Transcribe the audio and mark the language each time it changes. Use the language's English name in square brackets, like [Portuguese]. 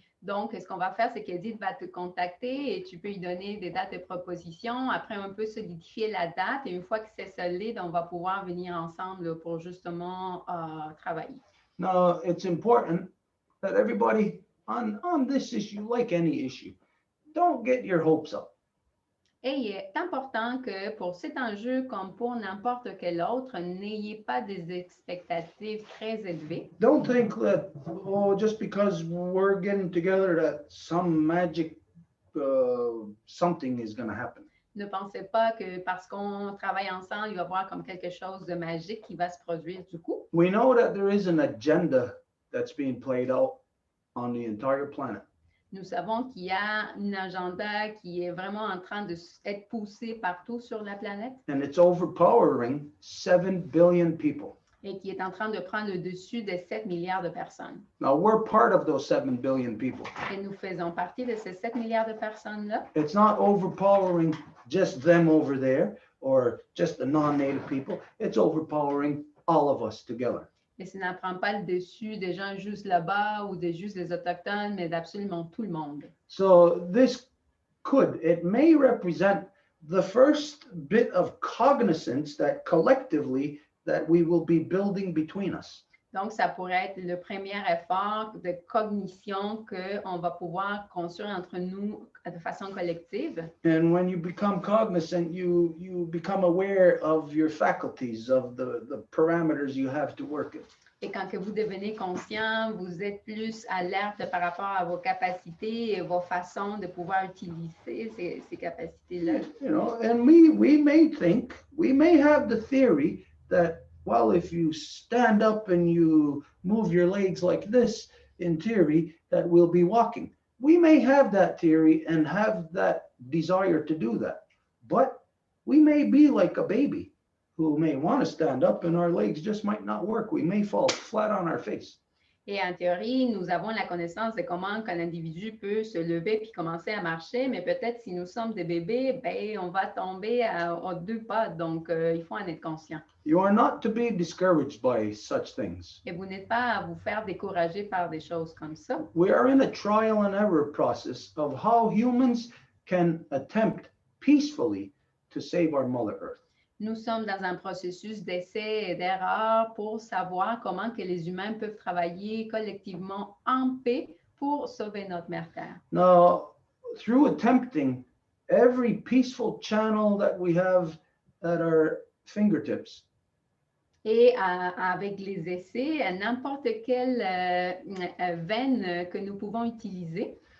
[French] Donc, ce qu'on va faire, c'est qu'Edith va te contacter et tu peux lui donner des dates de proposition. Après, on peut solidifier la date et une fois que c'est solide, on va pouvoir venir ensemble pour justement travailler. [English] Now, it's important that everybody on this issue, like any issue, don't get your hopes up. [French] Et il est important que pour cet enjeu, comme pour n'importe quel autre, n'ayez pas des expectatives très élevées. [English] Don't think that, oh, just because we're getting together that some magic something is going to happen. [French] Ne pensez pas que parce qu'on travaille ensemble, il va y avoir comme quelque chose de magique qui va se produire du coup. [English] We know that there is an agenda that's being played out on the entire planet. [French] Nous savons qu'il y a un agenda qui est vraiment en train d'être poussé partout sur la planète. [English] And it's overpowering 7 billion people. [French] Et qui est en train de prendre le dessus de 7 milliards de personnes. [English] Now, we're part of those 7 billion people. [French] Et nous faisons partie de ces 7 milliards de personnes-là. [English] It's not overpowering just them over there or just the non-native people. It's overpowering all of us together. [French] Et ça ne prend pas le dessus des gens juste là-bas ou juste des Autochtones, mais d'absolument tout le monde. [English] So it may represent the first bit of cognizance that collectively that we will be building between us. [French] Donc, ça pourrait être le premier effort de cognition qu'on va pouvoir construire entre nous de façon collective. [English] And when you become cognizant, you become aware of your faculties, of the parameters you have to work in. [French] Et quand que vous devenez conscient, vous êtes plus alerte par rapport à vos capacités et vos façons de pouvoir utiliser ces capacités-là. [English] You know, and we may have the theory that, well, if you stand up and you move your legs like this, in theory, that we'll be walking. We may have that theory and have that desire to do that, but we may be like a baby who may want to stand up and our legs just might not work. We may fall flat on our face. [French] Et en théorie, nous avons la connaissance de comment qu'un individu peut se lever puis commencer à marcher, mais peut-être si nous sommes des bébés, ben, on va tomber à 2 pas, donc il faut en être conscient. [English] You are not to be discouraged by such things. [French] Et vous n'êtes pas à vous faire décourager par des choses comme ça. [English] We are in a trial and error process of how humans can attempt peacefully to save our Mother Earth. [French] Nous sommes dans un processus d'essai et d'erreur pour savoir comment que les humains peuvent travailler collectivement en paix pour sauver notre mère Terre. [English] Now, through attempting every peaceful channel that we have at our fingertips, [French] Et avec les essais, n'importe quelle veine que nous pouvons utiliser,